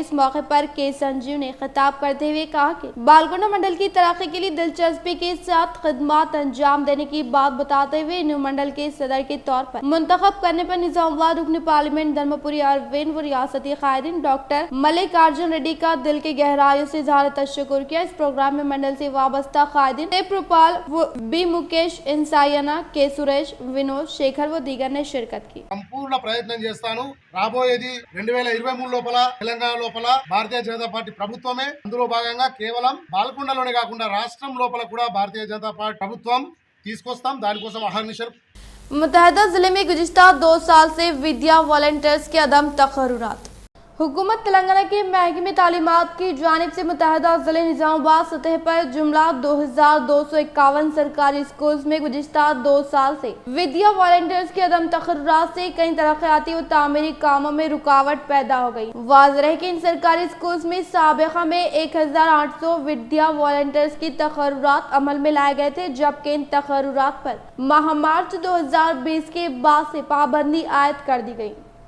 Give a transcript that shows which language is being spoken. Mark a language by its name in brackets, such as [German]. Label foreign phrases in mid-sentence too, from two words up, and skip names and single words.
[Urdu] اس موقع پر کے سنجیو نے خطاب کرتے ہوئے کہا کہ بالکنڈہ منڈل کی ترقی کے لیے دلچسپی کے ساتھ خدمات انجام دینے کی بات بتاتے ہوئے نیو منڈل کے صدر کے طور پر منتخب کرنے پر نظام آباد رکن پارلیمنٹ دھرمپوری اروند و ریاستی قائدین ڈاکٹر ملک ارجن ریڈی کا دل کی گہرائیوں سے اظہار تشکر کیا. اس پروگرام میں منڈل سے وابستہ قائدین بی مکیش انسائنا کے سریش ونود شیکھر و دیگر نے شرکت کی. [Telugu] సంపూర్ణ ప్రయత్నం చేస్తాను. రాబోయేది 2023 లోపల తెలంగాణ లోపల భారతీయ జనతా పార్టీ ప్రభుత్వమే. అందులో భాగంగా కేవలం బాల్కొండలోనే కాకుండా రాష్ట్రం లోపల కూడా భారతీయ జనతా పార్టీ ప్రభుత్వం తీసుకొస్తాం. దానికోసం అహర్నిశలు. [Urdu] متحدہ ضلع میں گزشتہ 2 سال سے ودیا والنٹیئرز کے عدم تقررات. حکومت تلنگانہ کے محکمہ تعلیمات کی جانب سے متحدہ ضلع نظام آباد سطح پر جملہ 2251 سرکاری اسکولس میں گزشتہ 2 سال سے ودیا والنٹیئرز کے عدم تقررات سے کئی ترقیاتی اور تعمیری کاموں میں رکاوٹ پیدا ہو گئی. واضح ہے کہ ان سرکاری اسکولس میں سابقہ میں 1800 ودیا والنٹیئرز کی تقررات عمل میں لائے گئے تھے، جبکہ ان تقررات پر ماہ مارچ 2020 کے بعد سے پابندی عائد کر دی گئی.